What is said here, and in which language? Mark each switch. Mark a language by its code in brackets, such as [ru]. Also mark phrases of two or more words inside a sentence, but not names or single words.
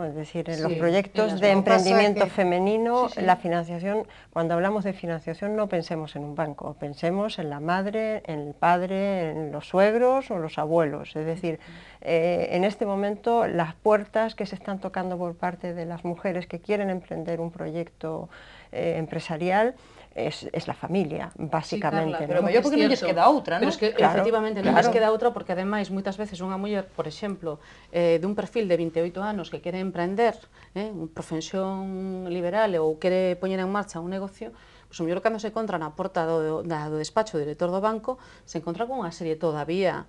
[es] Es decir, en los proyectos de emprendimiento femenino, la financiación, cuando hablamos de financiación no pensemos en un banco, pensemos en la madre, en el padre, en los suegros o los abuelos. Es decir, en este momento las puertas que se están tocando por parte de las mujeres que quieren emprender un proyecto empresarial es la familia, básicamente. Sí, Carla, [gl] pero mellor porque non lles queda outra, non? [es] Pero es que, [gl] efectivamente, non lles queda outra porque, ademais, moitas veces unha muller, por exemplo, dun perfil de 28 anos que quere emprender, unha profesión liberal ou quere poñer en marcha un negocio, pois, o mellor, cando se encontra na porta do despacho do director do banco, se encontra con unha serie todavía.